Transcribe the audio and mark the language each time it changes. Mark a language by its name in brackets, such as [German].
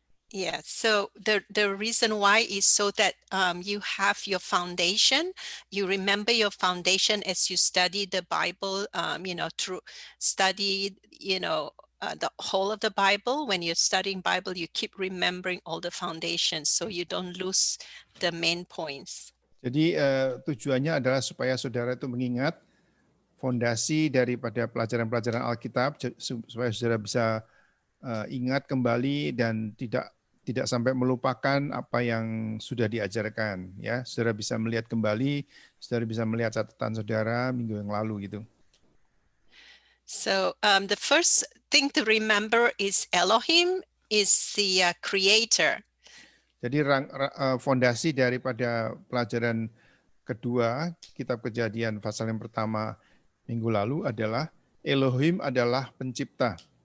[English] Yeah, so the reason why is so that you have your foundation, you remember your foundation as you study the Bible, through study, the whole of the Bible. When you're studying Bible, you keep remembering all the foundations so you don't lose the main points. [Indonesian] Jadi tujuannya adalah supaya saudara itu mengingat fondasi daripada pelajaran-pelajaran Alkitab, supaya saudara bisa ingat kembali dan tidak sampai melupakan apa yang sudah diajarkan, ya. Saudara bisa melihat kembali, saudara bisa melihat catatan saudara minggu yang lalu gitu. [English] So the first thing to remember is Elohim is the creator. [Indonesian] Jadi fondasi daripada pelajaran kedua kitab Kejadian pasal yang pertama minggu lalu adalah Elohim adalah pencipta.